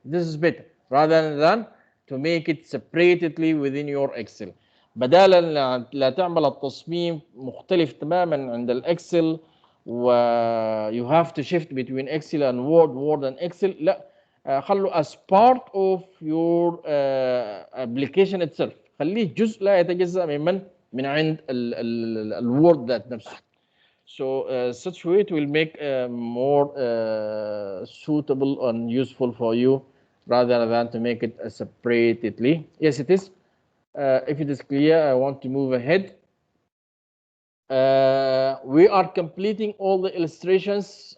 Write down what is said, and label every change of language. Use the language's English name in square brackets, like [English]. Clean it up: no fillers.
[English] This is better rather than to make it separately within your Excel. [Arabic] بدالا لا تعمل التصميم مختلف تماما عند الإكسل و [English] you have to shift between Excel and Word and Excel. [Arabic] لا خلوا [English] as part of your application itself. [Arabic] خليه جزء لا يتجزأ من عند الوورد ذات نفسه. [English] So such way it will make more suitable and useful for you rather than to make it separately. Yes, it is. If it is clear, I want to move ahead. We are completing all the illustrations.